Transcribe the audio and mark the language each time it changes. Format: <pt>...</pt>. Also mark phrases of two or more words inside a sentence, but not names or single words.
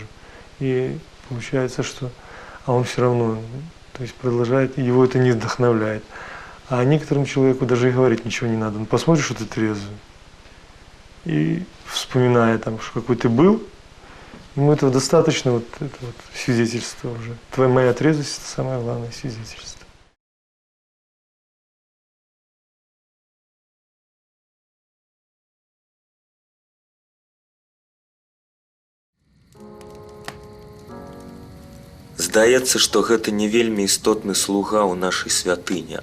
<ru>И получается, что он все равно, то есть продолжает, его это не вдохновляет. А некоторому человеку даже и говорить ничего не надо. Он посмотрит, что ты трезвый, и вспоминая там, какой ты был, ему этого достаточно, вот это вот свидетельство уже. Моя трезвость – это самое главное свидетельство.</ru> <be>Здаецца, што гэта не вельмі істотны слуга ў нашай святыні.</be>